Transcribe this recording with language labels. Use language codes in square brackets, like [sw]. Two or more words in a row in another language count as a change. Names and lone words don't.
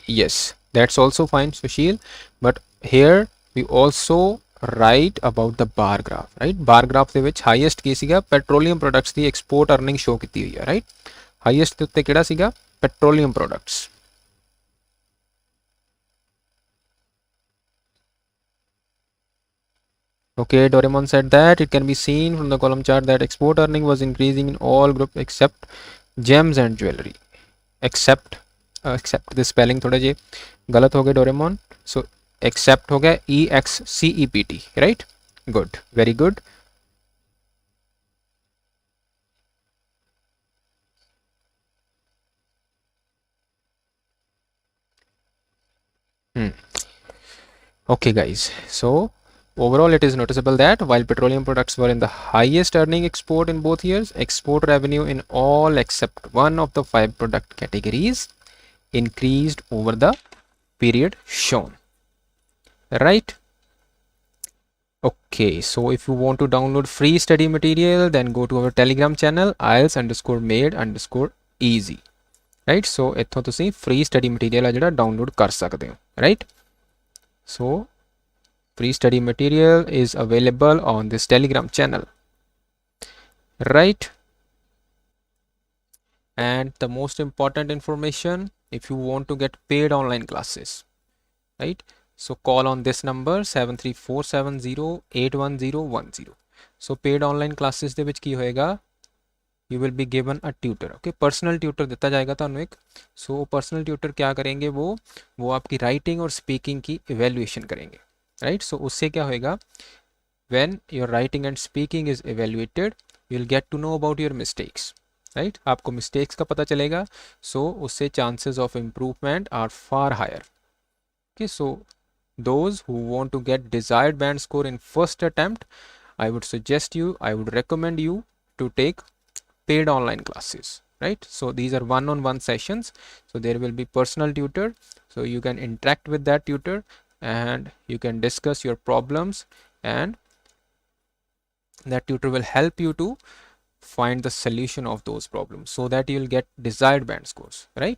[en] Yes, that's also fine, Sushil. But here we also write about the bar graph, right? Bar graph [pa] ਦੇ ਵਿੱਚ highest ਕੀ ਸੀਗਾ, [en] petroleum products ਦੀ export earning show [pa] ਕੀਤੀ ਹੋਈ ਹੈ, [en] right? [pa] Highest ਦੇ ਉੱਤੇ ਕਿਹੜਾ ਸੀਗਾ, [en] petroleum products. Okay, Doraemon said that it can be seen from the column chart that export earning was increasing in all group except gems and jewelry. Except the spelling [pa] ਥੋੜ੍ਹੇ ਜੇ ਗਲਤ ਹੋ ਗਏ ਡੋਰੇਮੋਨ. [en] So except [hi] हो गया [en] EXCEPT, right? Good, very good. Okay guys, so overall it is noticeable that while petroleum products were in the highest earning export in both years, export revenue in all except one of the 5 product categories increased over the period shown, right? Okay, so if you want to download free study material, then go to our Telegram channel IELTS_made_easy, right? [pa] So ਇੱਥੋਂ ਤੁਸੀਂ [en] free study material [pa] ਆ ਜਿਹੜਾ download ਕਰ ਸਕਦੇ ਹੋ, [en] right? So free study material is available on this Telegram channel, right? And the most important information, if you want to get paid online classes, right? So call on this number 73470811010. So paid online classes [pa] ਦੇ ਵਿੱਚ ਕੀ ਹੋਏਗਾ, [en] you will be given a tutor, okay? Personal tutor [pa] ਦਿੱਤਾ ਜਾਏਗਾ ਤੁਹਾਨੂੰ ਇੱਕ. [en] So personal tutor [hi] क्या करेंगे, वो आपकी writing और speaking की evaluation करेंगे, [en] right? [hi] So उससे क्या होएगा, [en] when your writing and speaking is evaluated, you will get to know about your mistakes, right? [hi] आपको mistakes का पता चलेगा, [en] so उससे chances of improvement are far higher. Okay, so those who want to get desired band score in first attempt, I would recommend you to take paid online classes, right? So these are one-on-one sessions, so there will be personal tutor, so you can interact with that tutor and you can discuss your problems, and that tutor will help you to find the solution of those problems so that you'll get desired band scores, right?